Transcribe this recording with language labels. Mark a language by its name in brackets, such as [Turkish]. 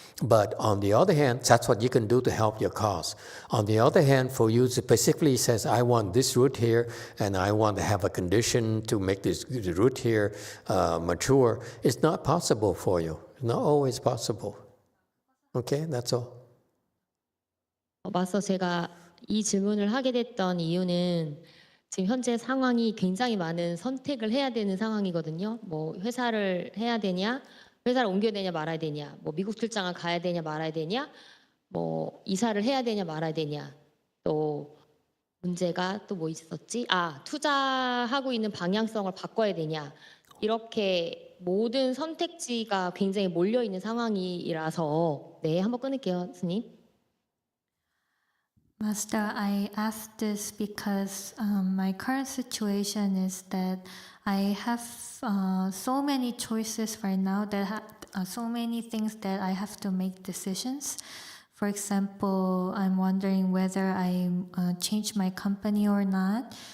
[English] But on the other hand, that's what you can do to help your cause. On the other hand, for you specifically says, I want this root here, and I want to have a condition to make this root here mature. It's not possible for you. It's not always possible. Okay, that's all. [Korean] 맞서 제가 이 질문을 하게 됐던 이유는 지금 현재 상황이 굉장히 많은 선택을 해야 되는 상황이거든요. 뭐 회사를 해야 되냐, 회사를 옮겨야 되냐 말아야 되냐, 뭐 미국 출장을 가야 되냐 말아야 되냐, 뭐 이사를 해야 되냐 말아야 되냐, 또 문제가 또 뭐 있었지? 투자하고 있는 방향성을 바꿔야 되냐. 이렇게 모든 선택지가 굉장히 몰려 있는 상황이라서 한번 끊을게요, 스님. [English] Master, I asked this because my current situation is that I have so many choices right now, so many things that I have to make decisions. For example, I'm wondering whether I change my company or not.